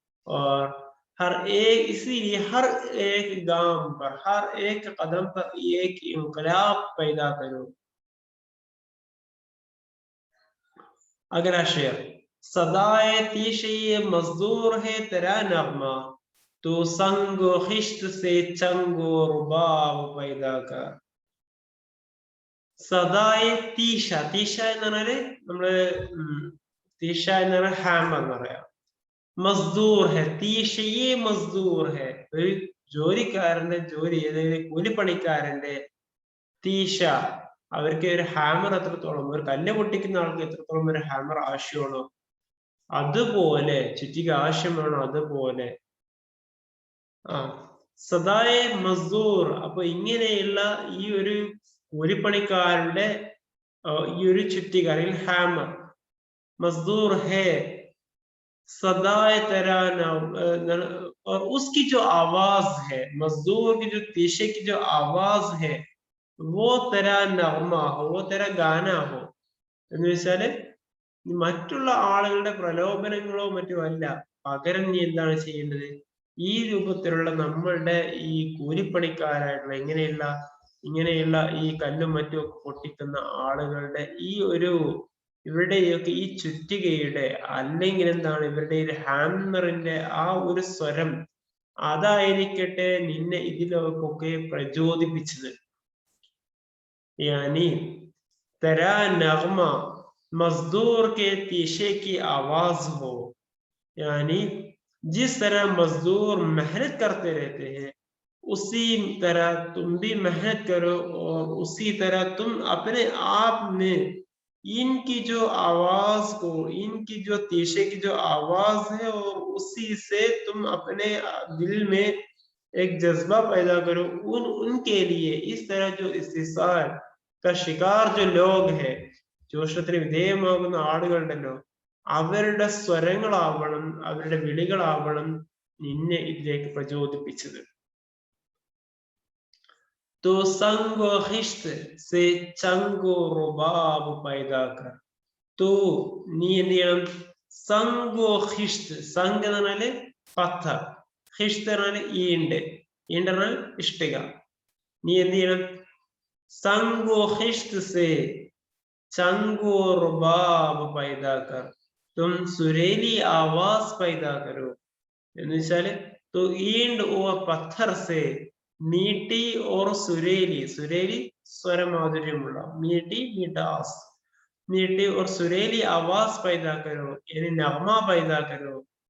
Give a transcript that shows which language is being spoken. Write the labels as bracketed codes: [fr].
[hi] और हर एक, इसीलिए हर एक गांव पर, हर एक कदम पर एक इनकलाब पैदा करो। अगला शेर, सदाए तीशे मजदूर है तेरा नगमा, तो संगो खिश्त से चंगो रुबाब पैदा कर। [ml] സദായ തീഷ, തീഷ എന്ന് പറഞ്ഞാല് നമ്മള് തീഷ എന്ന് പറഞ്ഞാൽ ഹാമർ എന്ന് പറയാം. മസ്ദൂർ ഹെ, തീഷയെ മസ്ദൂർ ഹെ, ഒരു ജോലിക്കാരന്റെ ജോലി, അതായത് കൂലിപ്പണിക്കാരന്റെ തീഷ, അവർക്ക് ഒരു ഹാമർ എത്രത്തോളം, ഒരു കല്ല് പൊട്ടിക്കുന്ന ആൾക്ക് എത്രത്തോളം ഒരു ഹാമർ ആവശ്യമാണോ അതുപോലെ, ചുറ്റിക ആവശ്യമാണോ അതുപോലെ. സദായ മസ്ദൂർ, അപ്പൊ ഇങ്ങനെയുള്ള ഈ ഒരു കൂലിപ്പണിക്കാരുടെ ഈ ഒരു ചുറ്റിക അല്ലെങ്കിൽ ഹാമർ, [hi] मजदूर है सदाए तराना, और उसकी जो आवाज है, मजदूर की जो तीशे की जो आवाज है, वो तेरा नगमा हो, वो तेरा गाना हो. [ml] എന്ന് വെച്ചാല് മറ്റുള്ള ആളുകളുടെ പ്രലോഭനങ്ങളോ മറ്റോ അല്ല, പകരം നീ എന്താണ് ചെയ്യേണ്ടത്? ഈ രൂപത്തിലുള്ള നമ്മളുടെ ഈ കൂലിപ്പണിക്കാരായിട്ടുള്ള ഇങ്ങനെയുള്ള ഈ കല്ലും മറ്റും ഒക്കെ പൊട്ടിക്കുന്ന ആളുകളുടെ ഈ ഒരു, ഇവരുടെയൊക്കെ ഈ ചുറ്റികയുടെ, അല്ലെങ്കിൽ എന്താണ് ഇവരുടെ ഒരു ഹാമറിന്റെ ആ ഒരു സ്വരം, അതായിരിക്കട്ടെ നിന്നെ ഇതിലൊക്കെ പ്രചോദിപ്പിച്ചത്. [hi] यानी तेरा नगमा मजदूर के तीशे की आवाज हो, यानी जिस तरह मजदूर मेहनत करते रहते हैं उसी तरह तुम भी मेहनत करो, और उसी तरह तुम अपने आप में इनकी जो आवाज को, इनकी जो तीशे की जो आवाज है, और उसी से तुम अपने दिल में एक जज्बा पैदा करो उनके लिए। इस तरह जो इस्तिसार का शिकार जो लोग हैं, [ml] ചൂഷണത്തിന് വിധേയമാകുന്ന ആളുകളുണ്ടല്ലോ, അവരുടെ സ്വരങ്ങളാവണം, അവരുടെ വിളികളാവണം നിന്നെ ഇതിലേക്ക് പ്രചോദിപ്പിച്ചത്. [hi] तो संग व खिश्त से चंग व रुबाब पैदा कर. [ml] तो നീ എന്ത് ചെയ്യണം? സംഗ് വ ഖിഷ്ത്. സംഗ് എന്ന് പറഞ്ഞാല് പത്ഥർ, ഖിഷ്ത് പറഞ്ഞാല് ഈണ്ട്, ഈണ്ട് പറഞ്ഞാൽ ഇഷ്ടിക. നീ എന്ത് ചെയ്യണം? [hi] സംഗ് വ ഖിഷ്ത് സേ ചംഗ് വ റുബാബ് पैदा कर, तुम सुरीली आवाज पैदा करो. [ml] എന്ന് വെച്ചാല് [hi] तो ईंट और पत्थर से मीठी और सुरीली, सुरीली स्वरमाधुर्यമുള്ള, मीठी मिठास, मीठी और सुरीली आवाज पैदा करो, यानी नगमा पैदा करो.